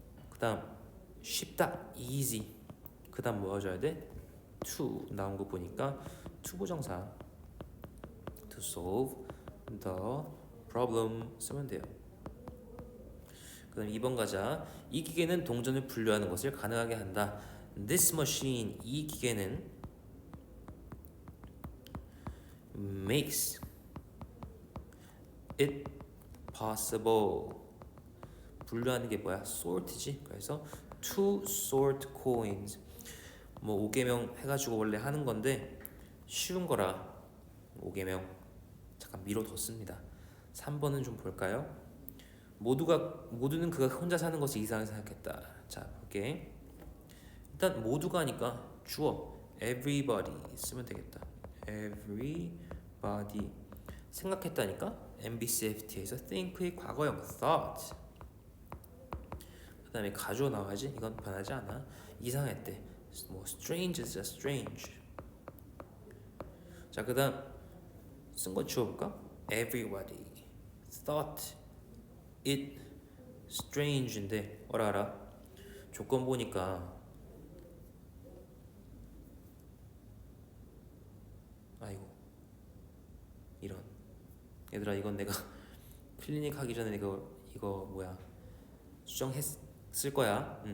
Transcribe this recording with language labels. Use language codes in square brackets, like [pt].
[ko] 그다음 쉽다 easy. 그다음 뭐 와줘야 돼? to 나온 거 보니까 to 부정사 [en] to solve the problem [ko] 쓰면 돼요. 그다음 2번 가자. 이 기계는 동전을 분류하는 것을 가능하게 한다. [en] This machine, [ko] 이 기계는 [en] makes it possible. [ko] 분류하는 게 뭐야? sort지. 그래서 [en] to sort coins. [ko] 5개명 해가지고 원래 하는 건데 쉬운 거라 5개명 잠깐 미뤄뒀습니다. 3번은 좀 볼까요? 모두는 그가 혼자 사는 것이 이상하게 생각했다. 자, 볼게. 일단 모두가 하니까 주어 everybody 쓰면 되겠다. everybody. 생각했다니까 MBCFT에서 think의 과거형 thought. 그 다음에 가주어 나와야지. 이건 변하지 않아. 이상했대. [en] strange is strange. [ko] 자, 그 다음 쓴 거 지워볼까? [en] everybody thought it strange인데 [ko] 알아? 조건 보니까 아이고 이런. 얘들아, 이건 내가 클리닉 하기 전에 이거 수정했을 거야.